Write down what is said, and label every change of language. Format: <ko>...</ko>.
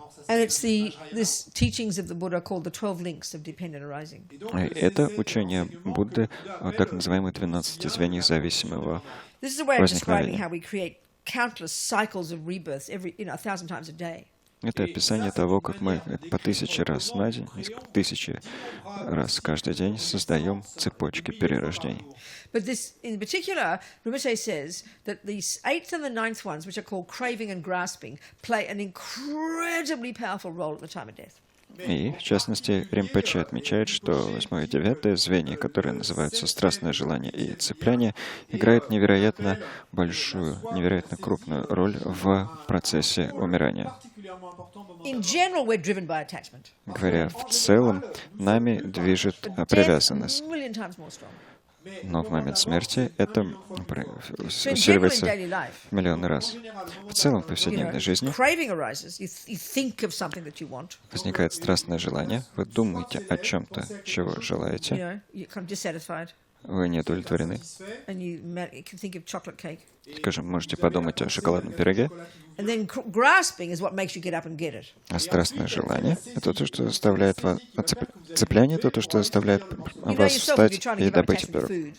<en>And it's this teachings of the Buddha called the 12 links of dependent arising.</en> <ru>Это учение Будды о так называемых 12 звеньях зависимого</ru> <en>This is a way of describing</en> <ru>возникновения.</ru> <en>how we create countless cycles of rebirths 1,000 times a day.</en> <ru>Это описание того, как мы по 1000 раз на день, 1000 раз каждый день создаем цепочки перерождений.</ru> <en>But this, in particular, Rinpoche says that these 8th and the 9th ones, which are called craving and grasping, play an incredibly powerful role at the time of death.</en> <ru>И, в частности, Римпоче отмечает, что 8 и 9 звенья, которые называются страстное желание и цепляние, играют невероятно большую, невероятно крупную роль в процессе умирания.</ru> <en>In general, we're driven by attachment.</en> <ru>Говоря в целом, нами движет привязанность.</ru> <en>Death, a million times more strong.</en> <ru>Но в момент смерти это усиливается в миллионы раз. В целом, в повседневной жизни</ru> <en>Craving arises. You think of something that you want.</en> <ru>возникает страстное желание, вы думаете о чем-то, чего желаете,</ru> <en>You're kind of dissatisfied,</en> <ru>вы не удовлетворены.</ru> <en>and you can think of chocolate cake.</en> <ru>Скажем, можете подумать о шоколадном пироге,</ru> <en>And then grasping is what makes you get up and get it.</en> <ru>а страстное желание — это то, что заставляет вас... Цепляние — это то, что заставляет вас встать и добыть пирог.</ru>